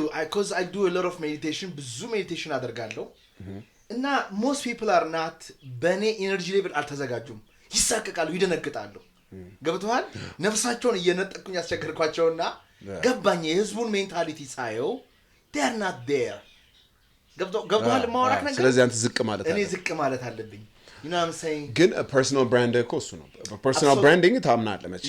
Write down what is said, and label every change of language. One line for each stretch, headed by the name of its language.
English: because I do a lot of meditation
Amharic: ብዙ ሜዲቴሽን አደርጋለሁ እና
English: most people are not
Amharic: በኔ ኤነርጂ ሌቭል አልተዘጋጁም ይሳቀቃሉ ይደነግጣሉ ገብቷል ነፍሳቸውን እየነጠቁኝ ያስቸገርኳቸውና ገባኝ የህዝቡን ሜንታሊቲ ሳየው
English: they are not there
Amharic: ገብቷል ማውራት ነገር ስለዚህ አንተ ዝቅ ማለት አለ እኔ ዝቅ ማለት አለብኝ
English: you know what I'm saying
Amharic: ግን personal brand እኮ እሱ ነው personal branding ታምናለህ መቼ